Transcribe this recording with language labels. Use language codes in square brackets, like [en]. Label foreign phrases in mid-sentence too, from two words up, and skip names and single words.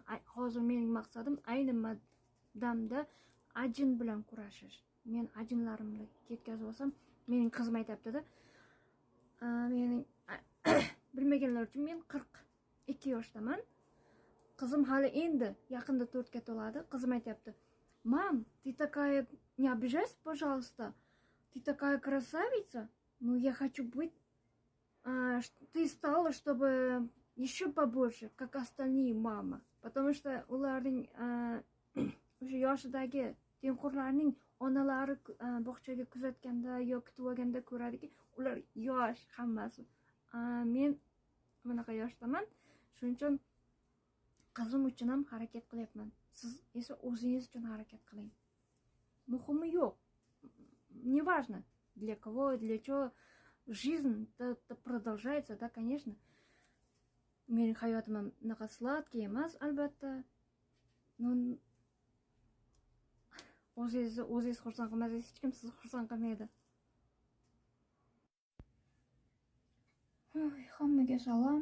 [uz] Hozir mening maqsadim ayni damda ajin bilan kurashish. Men ajinlarimni ketkazib olsam, mening qizim aytibdi-da. Mening bilmaganlar uchun men 42 yoshdaman. Qizim hali endi yaqinda 4 ga to'ladi. Qizim aytibdi: [ru] "Мам, ты такая, не обижайся, пожалуйста. Ты такая красавица. Ну, я хочу быть, ты стала, чтобы еще побольше, как остальные, мама". Потому что [uz] ularning o'sha yoshidagi tengqurlarning onalari bog'chaga kuzatganda yoki kutib olganda ko'radiki, ular yosh hammasi. Men bunaqa yoshdaman. Shuning uchun qizim uchun ham harakat qilyapman. Siz esa o'zingiz uchun harakat qiling. Muhimi yo'q. [ru] Неважно для кого, для чего. Жизнь-то продолжается, да, конечно. [uz] Mening hayotim ham unaqa sladkiy emas, albatta. Но o'zingiz xursand qilmasangiz hech kim sizni xursand qilmaydi. Hammaga salom.